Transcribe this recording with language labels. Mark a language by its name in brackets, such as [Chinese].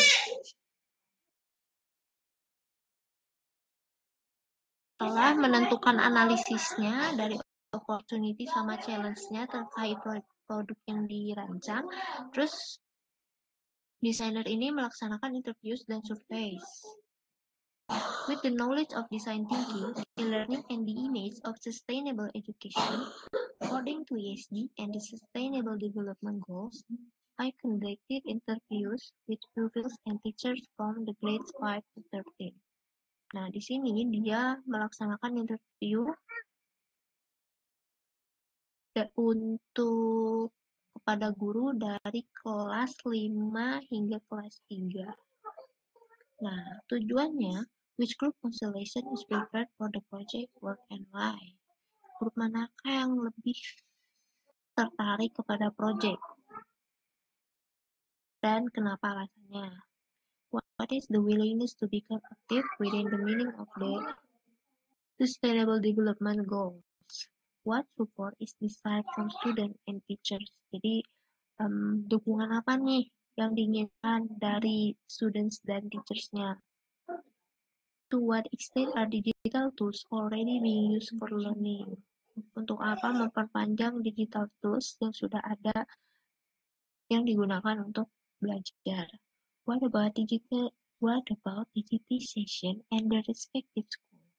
[Indonesian] Setelah menentukan analisisnya dari opportunity sama challenge-nya terkait produk yang dirancang, terus desainer ini melaksanakan interviews dan surveys. [English] With the knowledge of design thinking, e-learning, and the image of sustainable education, according to ESG and the Sustainable Development Goals, I conducted interviews with pupils and teachers from the grades 5 to 13. [Indonesian] Nah, di sini dia melaksanakan interview untuk kepada guru dari kelas 5 hingga kelas 3. Nah, tujuannya, [English] which group constellation is prepared for the project work and why? [Indonesian] Grup manakah yang lebih tertarik kepada project? Dan kenapa alasannya? [English] What is the willingness to become active within the meaning of the Sustainable Development Goals? What support is desired from students and teachers? [Indonesian] Jadi dukungan apa nih yang diinginkan dari students dan teachers-nya. [English] To what extent are digital tools already being used for learning? [Indonesian] Untuk apa memperpanjang digital tools yang sudah ada yang digunakan untuk belajar? [English] What about digitization and the respective school?